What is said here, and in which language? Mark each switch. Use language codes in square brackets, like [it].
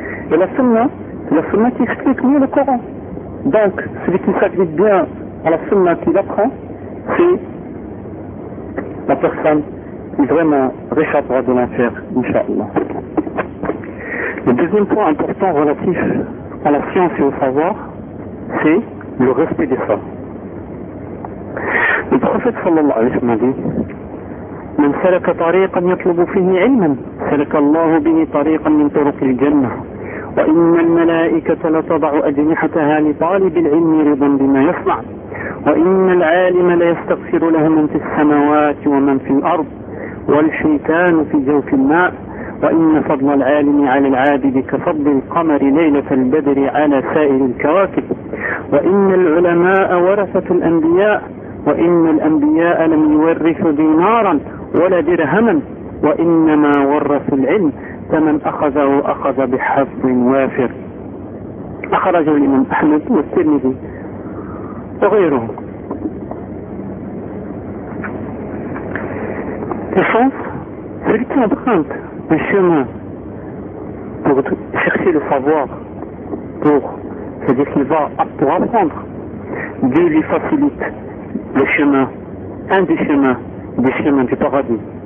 [fr] Et la sunna qui explique mieux le Coran. Donc, celui qui s'applique bien à la sunna qu'il apprend, c'est la personne qui vraiment réchappera de l'enfer, Inch'Allah. Le deuxième point important relatif à la science et au savoir, c'est le respect des femmes. Le prophète sallallahu alayhi wa sallam a dit [ar] « Man salaka tariqan yatlubu fihi ilman, salaka Allah bihi tariqan min turuq al-jannah. » وإن الملائكة لتضع أجنحتها لطالب العلم رضا بما يصنع وإن العالم ليستغفر له من في السماوات ومن في الأرض والشيطان في جوف الماء وإن فضل العالم على العابد كفضل القمر ليلة البدر على سائر الكواكب وإن العلماء ورثة الأنبياء وإن الأنبياء لم يورثوا دينارا ولا درهما وإنما ورثوا العلم فمن أخذه أخذ بحظ وافر أخرجه الإمام أحمد والترمذي وغيره. [fr] L'essence, celui qui emprunte un chemin pour chercher le savoir, pour, c'est-à-dire qu'il va pour apprendre, Dieu lui facilite le chemin, un des chemins du paradis.